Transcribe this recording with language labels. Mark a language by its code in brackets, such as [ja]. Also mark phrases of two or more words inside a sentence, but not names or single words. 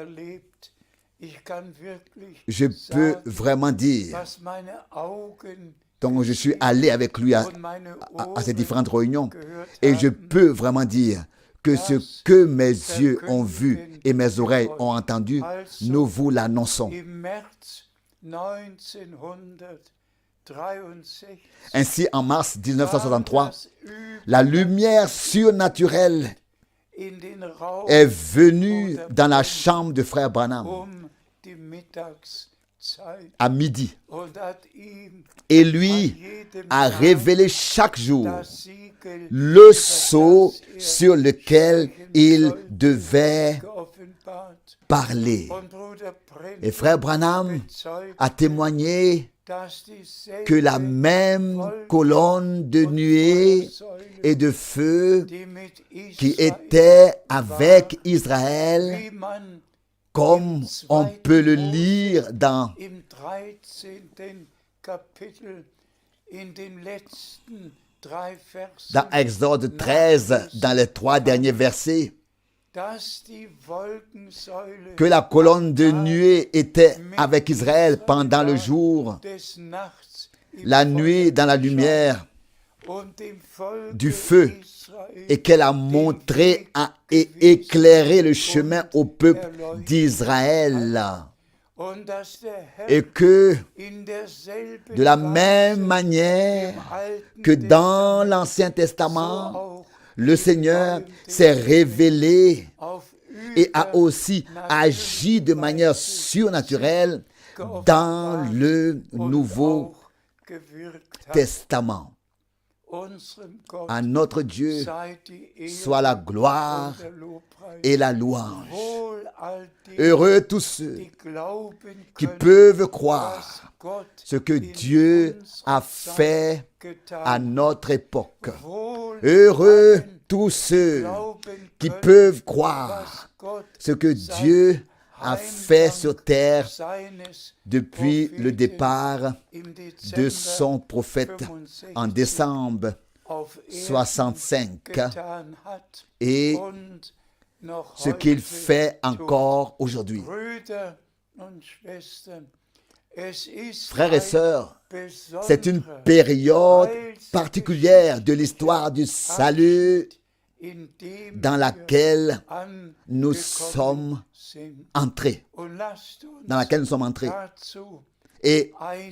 [fr] Je peux vraiment dire, donc je suis allé avec lui à ces différentes réunions et je peux vraiment dire que ce que mes yeux ont vu et mes oreilles ont entendu, nous vous l'annonçons. Ainsi, en mars 1963, la lumière surnaturelle [de] in den Raum [fr] est venu dans la chambre de frère Branham [de] die Mittagszeit [fr] à midi [de] und hat ihm [fr] et lui [de] jedem [fr] a [de] Tag [fr] révélé chaque jour [de] das Siegel [fr] le sceau sur lequel il devait [de] geoffenbart. [fr] parler. [de] Und Bruder [fr] Et [de] Brennan [fr] frère Branham [de] bezeugt, [fr] a témoigné [de] dass dieselbe [fr] que la même colonne de nuée et de feu [de] die mit [fr] qui [de] Israel, [fr] était avec Israël, [de] wie man [fr] comme on peut le lire dans [de] im 13. Kapitel in den letzten 3 Versen, [fr] dans Exode 13, dans les 3 derniers versets, [de] dass die Wolkensäule [fr] que la colonne de nuée était avec Israël pendant le jour, [de] des Nachts im [fr] la nuit dans la lumière [de] und dem Volke [fr] du feu, [de] Israel [fr] et qu'elle a montré et éclairé le chemin au peuple d'Israël. [de] und dass der Herr [fr] Et que [de] in derselben [fr] de la [de] Weise [fr] même manière [de] im Alten [fr] que dans [de] Testament [fr] l'Ancien [de] so [fr] Testament, [de] auch [fr] le Seigneur s'est révélé [de] auf [fr] et a aussi agi de manière surnaturelle dans le Nouveau [de] auch gewirkt hat. [fr] Testament. [de] Unserem Gott [fr] À notre Dieu [de] sei die Ehre [fr] soit la gloire [de] und der Lobpreis. [fr] et la louange. [de] Wohl all die, [fr] Heureux tous ceux [de] die glauben [fr] qui [de] können, [fr] peuvent croire [de] was Gott [fr] ce que [de] in [fr] Dieu a [de] unserer [fr] fait [de] Zeit getan [fr] à notre époque. [de] Wohl [fr] Heureux [de] allen [fr] tous ceux [de] glauben [fr] qui [de] können, [fr] peuvent croire [de] was Gott [fr] ce que Dieu a fait sur terre [de] seines [fr] depuis le départ [de] im [fr] de [de] Dezember [fr] son prophète [de] 65 [fr] en décembre [de] auf Erden [fr] 65 [de] getan hat [fr] et [de] und noch [fr] ce qu'il [de] heute [fr] fait [de] tut. [fr] encore aujourd'hui. [de] Brüder und Schwestern, es ist [fr] Frères et sœurs, [de] besonderer [fr] c'est une période particulière de l'histoire du salut [de] in dem [fr] dans [de] wir [fr] laquelle nous [de] angekommen [fr] sommes [de] sind. [fr] entrés. [de] Und lasst uns [fr] Dans laquelle nous sommes entrés. [de] dazu [fr] Et [de] einige